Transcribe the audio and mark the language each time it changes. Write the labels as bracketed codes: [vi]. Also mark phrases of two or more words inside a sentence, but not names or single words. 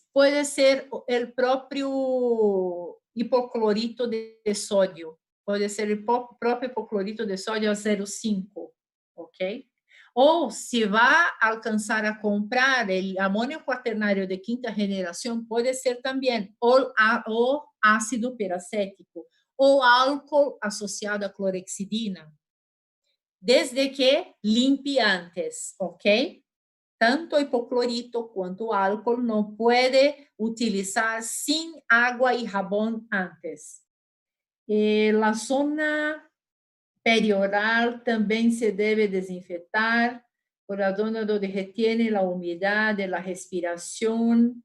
[es] Puede ser el propio hipoclorito de sodio, puede ser el propio hipoclorito de sodio a 0,5, ¿ok? O si va a alcanzar a comprar el amonio cuaternario de quinta generación, puede ser también [pt] o ácido peracético o álcool [es] asociado a clorexidina, desde que limpie antes, ¿ok? Tanto hipoclorito [pt] quanto álcool [es] no puede utilizar sin agua y jabón antes. La zona perioral también se debe desinfectar por la zona donde retiene la humedad de la respiración.